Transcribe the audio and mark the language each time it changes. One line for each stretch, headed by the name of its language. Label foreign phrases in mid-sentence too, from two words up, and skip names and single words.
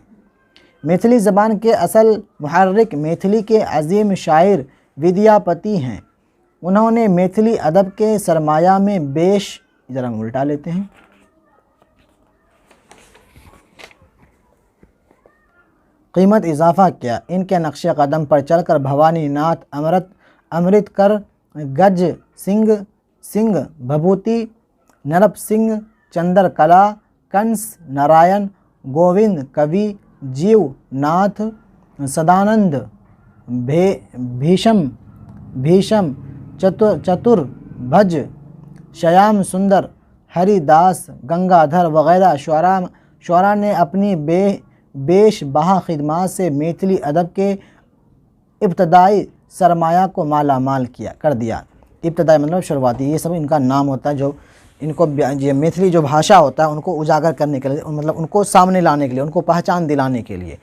Urdu: میتھلی زبان کے اصل محرک میتھلی کے عظیم شاعر ودیاپتی ہیں۔ انہوں نے میتھلی ادب کے سرمایہ میں ذرا ہم الٹا لیتے ہیں۔ قیمت اضافہ کیا۔ ان کے نقش قدم پر چل کر بھوانی ناتھ، امرتکر، گج سنگھ بھبوتی، نرپ سنگھ، چندر کلا، کنس نارائن، گووند کبی، جیو ناتھ، سدانند، بھیشم چتر بھج، شیام سندر، ہری داس، گنگادھر وغیرہ شعراء نے اپنی بیش بہا خدمات سے میتھلی ادب کے ابتدائی سرمایہ کو مالا مال کر دیا۔ ابتدائی مطلب شروعاتی، یہ سب ان کا نام ہوتا ہے، جو ان کو میتھلی جو بھاشا ہوتا ہے ان کو اجاگر کرنے کے لیے، مطلب ان کو سامنے لانے کے لیے، ان کو پہچان دلانے کے لیے۔